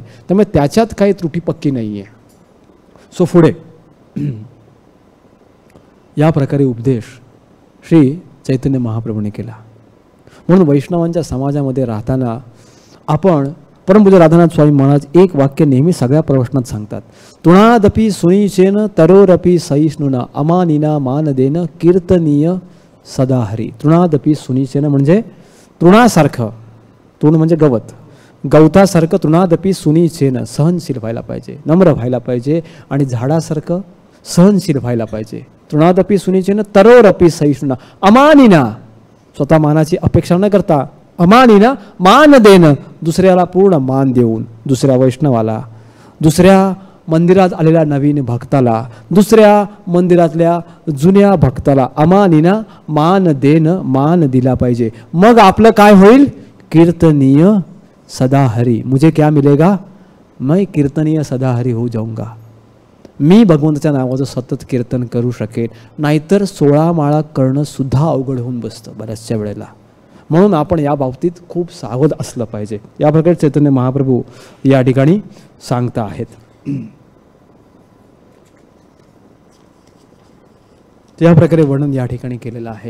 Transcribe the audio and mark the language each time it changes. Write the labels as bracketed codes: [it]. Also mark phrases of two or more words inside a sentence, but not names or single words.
[mr] त्यामुळे त्याच्यात काही त्रुटी पक्की नाही आहे. सो पुढे या प्रकारे उपदेश श्री चैतन्य महाप्रभूने केला. म्हणून वैष्णवांच्या समाजामध्ये राहताना आपण परमपूज्य राधानाथ स्वामी महाराज एक वाक्य नेहमी सगळ्या प्रवचनात सांगतात. [sa] तुणादपि सुनिचेन तरोरपि सहिष्णुना अमानिना मानदेन कीर्तनीय सदा हरी. तृणादपि सुनिचेन [mr] म्हणजे तृणासारखं, तृण म्हणजे गवत, गवतासारखं [sa] तृणादपि सुनिचेन [mr] सहनशील व्हायला पाहिजे, नम्र व्हायला पाहिजे आणि झाडासारखं सहनशील व्हायला पाहिजे. [sa] तृणादपि सुनिचेन तरोरपि सहिष्णुना अमानिना, [mr] स्वतः मानाची अपेक्षा न करता, अमानिना मान देणं, दुसऱ्याला पूर्ण मान देऊन, दुसऱ्या वैष्णवाला, दुसऱ्या मंदिरात आलेल्या नवीन भक्ताला, दुसऱ्या मंदिरातल्या जुन्या भक्ताला अमानिना मान देणं, मान दिला पाहिजे. मग आपलं काय होईल? [sa] कीर्तनीय सदा हरी. [hi] मुझे क्या मिलेगा? मैं [sa] कीर्तनीय सदा हरी [hi] हो जाऊंगा. [mr] मी भगवंताच्या नावाचं सतत कीर्तन करू शकेन. नाहीतर 16 माळा करणं सुद्धा अवघड होऊन बसतं बऱ्याचशा वेळेला. म्हणून आपण या बाबतीत खूप सावध असलं पाहिजे. या प्रकारे चैतन्य महाप्रभू या ठिकाणी सांगता आहेत. या प्रकारे वर्णन या ठिकाणी केलेलं आहे.